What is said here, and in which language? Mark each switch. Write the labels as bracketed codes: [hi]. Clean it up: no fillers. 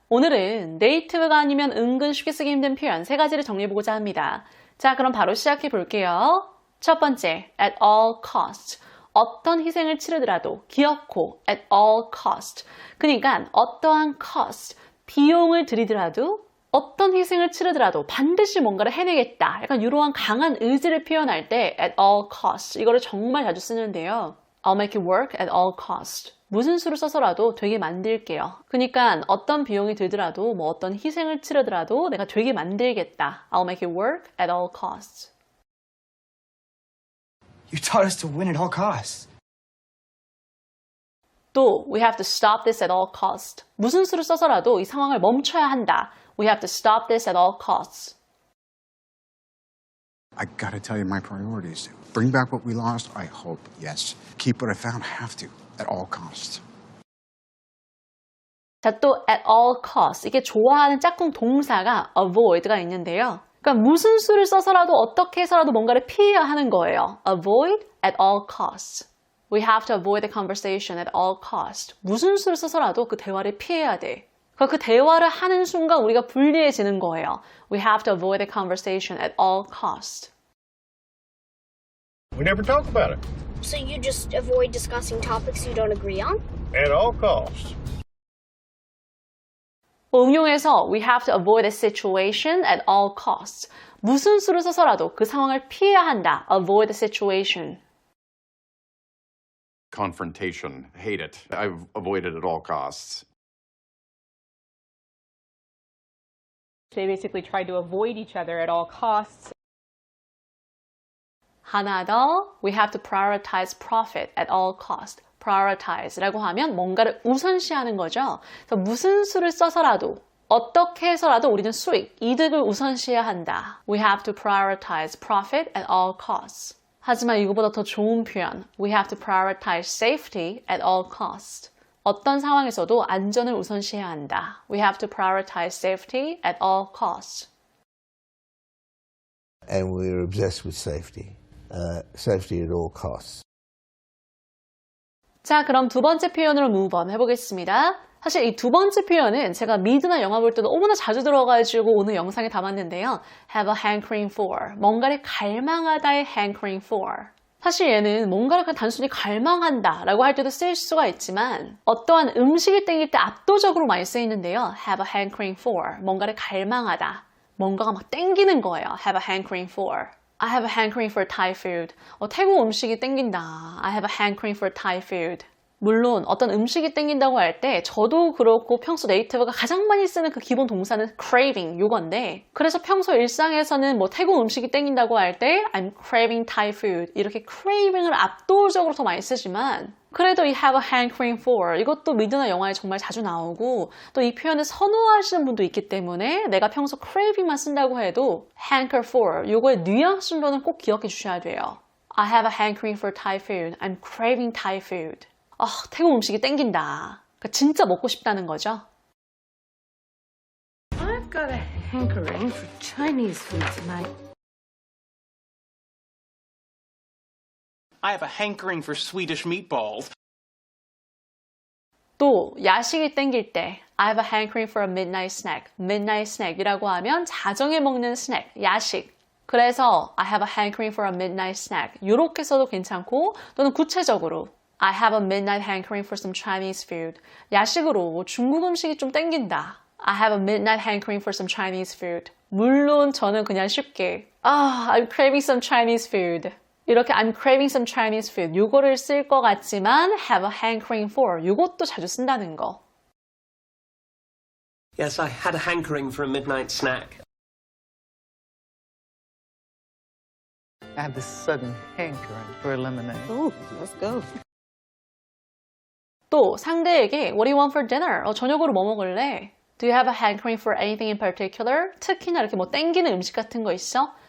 [ko] 오늘은 네이티브가 아니면 은근 쉽게 쓰기 힘든 표현 3가지를 정리해보고자 합니다. 자, 그럼 바로 시작해 볼게요. 첫 번째, [en] at all cost. [ko] 어떤 희생을 치르더라도 기어코 [en] at all cost. [ko] 그러니까 어떠한 cost, 비용을 들이더라도 어떤 희생을 치르더라도 반드시 뭔가를 해내겠다. 약간 이러한 강한 의지를 표현할 때 [en] at all cost. [ko] 이거를 정말 자주 쓰는데요. [en] I'll make it work at all cost. [ko] 무슨 수를 써서라도 되게 만들게요. 그러니까 어떤 비용이 들더라도 뭐 어떤 희생을 치르더라도 내가 되게 만들겠다. [en] I'll make it work at all costs. You taught us to win at all costs. 또 we have to stop this at all costs. [ko] 무슨 수를 써서라도 이 상황을 멈춰야 한다. [en] We have to stop this at all costs. I gotta tell you my priorities. Bring back what we lost? I hope, yes. Keep what I found? Have to, at all costs. [ko] 자, 또 [en] at all costs. [ko] 이게 좋아하는 짝꿍 동사가 avoid가 있는데요. 그러니까 무슨 수를 써서라도 어떻게 해서라도 뭔가를 피해야 하는 거예요. [en] Avoid at all costs. We have to avoid the conversation at all costs. [ko] 무슨 수를 써서라도 그 대화를 피해야 돼. 그 대화를 하는 순간 우리가 불리해지는 거예요. [en] We have to avoid the conversation at all costs. We never talk about it. So you just avoid discussing topics you don't agree on? At all costs. [ko] 응용해서 [en] we have to avoid the situation at all costs. [ko] 무슨 수를 써서라도 그 상황을 피해야 한다. [en] Avoid the situation. Confrontation. Hate it. I've avoided at all costs. They basically tried to avoid each other at all costs. [ko] 하나 더, [en] we have to prioritize profit at all costs. [ko] prioritize라고 하면 뭔가를 우선시하는 거죠. 그래서 무슨 수를 써서라도 어떻게 해서라도 우리는 수익, 이득을 우선시해야 한다. [en] We have to prioritize profit at all costs. [ko] 하지만 이거보다 더 좋은 표현, [en] we have to prioritize safety at all costs. [ko] 어떤 상황에서도 안전을 우선시해야 한다. [en] We have to prioritize safety at all costs. And we're obsessed with safety. Safety at all costs. [ko] 자, 그럼 두 번째 표현으로 move on 해보겠습니다. 사실 이 두 번째 표현은 제가 미드나 영화 볼 때도 너무나 자주 들어가지고 오늘 영상에 담았는데요. [en] have a hankering for. [ko] 뭔가를 갈망하다의 [en] hankering for. [ko] 사실 얘는 뭔가를 그냥 단순히 갈망한다 라고 할 때도 쓸 수가 있지만 어떠한 음식을 땡길 때 압도적으로 많이 쓰이는데요. [en] have a hankering for. [ko] 뭔가를 갈망하다. 뭔가가 막 땡기는 거예요. [en] have a hankering for. I have a hankering for Thai food. [ko] 태국 음식이 땡긴다. [en] I have a hankering for Thai food. [ko] 물론 어떤 음식이 땡긴다고 할 때 저도 그렇고 평소 네이티브가 가장 많이 쓰는 그 기본 동사는 craving 요건데 그래서 평소 일상에서는 뭐 태국 음식이 땡긴다고 할 때 [en] I'm craving Thai food [ko] 이렇게 craving을 압도적으로 더 많이 쓰지만 그래도 이 [en] have a hankering for [ko] 이것도 미드나 영화에 정말 자주 나오고 또 이 표현을 선호하시는 분도 있기 때문에 내가 평소 craving만 쓴다고 해도 hanker for 요거의 뉘앙스 정도는 꼭 기억해 주셔야 돼요. [en] I have a hankering for Thai food. I'm craving Thai food. [ko] 태국 음식이 땡긴다. 그러니까 진짜 먹고 싶다는 거죠. [en] I've got a hankering for Chinese food tonight. I have a hankering for Swedish meatballs. [ko] 또 야식이 땡길 때 [en] I have a hankering for a midnight snack. [ko] midnight snack이라고 하면 자정에 먹는 스낵, 야식. [en] 그래서 I have a hankering for a midnight snack. [ko] 이렇게 써도 괜찮고 또는 구체적으로 [en] I have a midnight hankering for some Chinese food. [ko] 야식으로 중국 음식이 좀 땡긴다. [en] I have a midnight hankering for some Chinese food. [ko] 물론 저는 그냥 쉽게 [en] I'm craving some Chinese food. 이렇게 I'm craving some Chinese food. [ko] 요거를 쓸 것 같지만 [en] have a hankering for. [ko] 요것도 자주 쓴다는 거. [en] Yes, I had a hankering for a midnight snack. I had this sudden hankering for a lemonade. Ooh, let's go. [ko] 또 상대에게 [en] What do you want for dinner? [ko] 저녁으로 뭐 먹을래? [en] Do you have a hankering for anything in particular? [ko] 특히나 이렇게 뭐 땡기는 음식 같은 거 있어?